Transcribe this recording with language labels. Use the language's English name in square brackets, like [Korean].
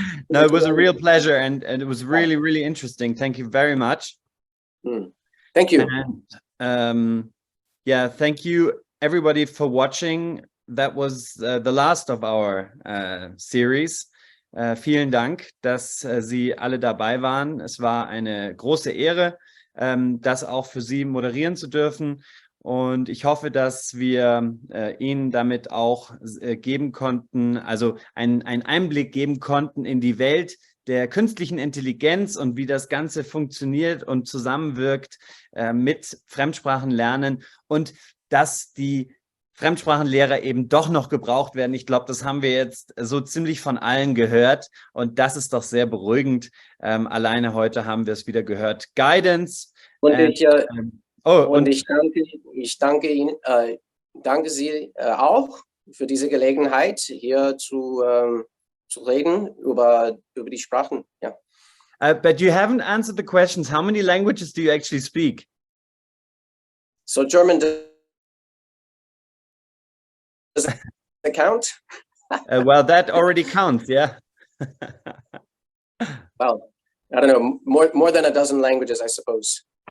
[English] No, it was a real pleasure, and it was really, really interesting. Thank you very much. Thank you. And, yeah, thank you everybody for watching. That was the last of our series. [German] Vielen Dank, dass Sie alle dabei waren. Es war eine große Ehre, das auch für Sie moderieren zu dürfen. Und ich hoffe, dass wir Ihnen damit auch geben konnten, also einen Einblick geben konnten in die Welt der künstlichen Intelligenz und wie das Ganze funktioniert und zusammenwirkt mit Fremdsprachenlernen und dass die Fremdsprachenlehrer eben doch noch gebraucht werden. Ich glaube, das haben wir jetzt so ziemlich von allen gehört und das ist doch sehr beruhigend. Alleine heute haben wir es wieder gehört. [English] Guidance. [German] Und ich danke Ihnen, danke Sie auch für diese Gelegenheit, hier zu reden über die Sprachen. Ja. [English] But you haven't answered the questions. How many languages do you actually speak? So German does it count? Well, that already counts, yeah. Well, I don't know, more than a dozen languages, I suppose.